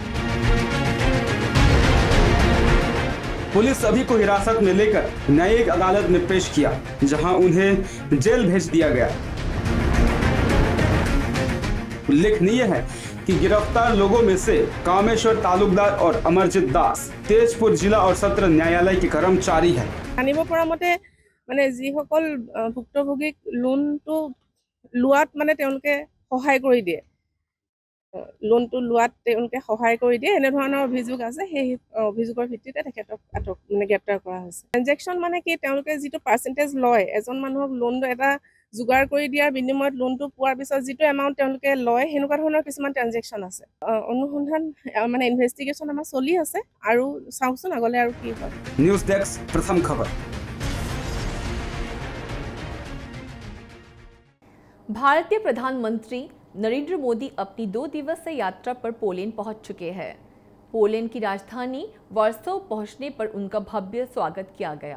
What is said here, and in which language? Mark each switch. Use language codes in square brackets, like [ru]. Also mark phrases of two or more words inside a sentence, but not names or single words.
[hi] पुलिस सभी को हिरासत में लेकर न्यायिक अदालत में पेश किया, जहां उन्हें जेल भेज दिया गया। उल्लेखनीय है कि गिरफ्तार लोगों में से कामेश्वर तालुकदार और अमरजीत दास तेजपुर जिला और सत्र न्यायालय के कर्मचारी हैं। [as] জানিব পৰা মতে মানে যিসকল ভুক্তভোগীক লোনটো লোৱাত মানে তেওঁলোকে সহায় কৰি দিয়ে, লোনটো লোৱাত তেওঁলোকে সহায় কৰি দিয়ে, এনেধৰণৰ অভিযোগ আছে। সেই অভিযোগৰ ভিত্তিতে তেখেতক গ্ৰেপ্তাৰ কৰা হৈছে। ট্ৰেনজেকশ্যন মানে কি, তেওঁলোকে যিটো পাৰ্চেণ্টেজ লয়, এজন মানুহক লোন এটা যোগাৰ কৰি দিয়াৰ বিনিময়ত লোনটো পোৱাৰ পিছত যিটো এমাউণ্ট তেওঁলোকে লয়, সেনেকুৱা ধৰণৰ কিছুমান ট্ৰেনজেকশ্যন আছে। অনুসন্ধান মানে ইনভেষ্টিগেশ্যন আমাৰ চলি আছে, আৰু চাওকচোন আগলৈ আৰু কি হয়। [en] news desk [hi] प्रथम खबर। भारतीय प्रधानमंत्री नरेंद्र मोदी अपनी 2 दिवसीय यात्रा पर पोलैंड पहुंच चुके हैं। पोलैंड की राजधानी वार्सो पहुंचने पर उनका भव्य स्वागत किया गया।